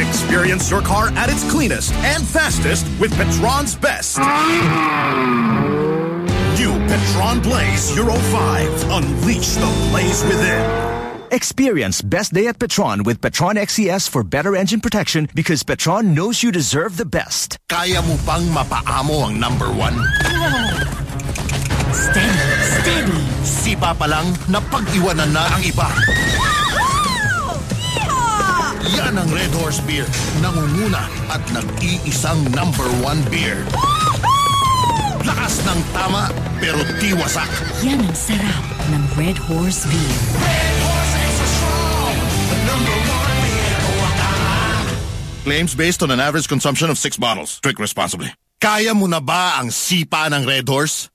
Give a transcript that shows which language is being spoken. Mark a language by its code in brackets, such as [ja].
[en] Experience your car at its cleanest and fastest with Petron's best. New Petron Blaze Euro 5. Unleash the blaze within. Experience best day at Petron with Petron XCS for better engine protection because Petron knows you deserve the best. [tl] Kaya mo pang mapaamo ang number one? [en] Steady, steady. [tl] Siba pa lang, napag-iwanan na ang iba. Yan ang Red Horse Beer, nangunguna at nag-iisang number one beer. Lakas ng tama, pero tiwasak. Yan ang sarap ng Red Horse Beer. Red Horse [en] Claims based on an average consumption of 6 bottles. Drink responsibly. [tl] Kaya mo na ba ang sipa ng Red Horse?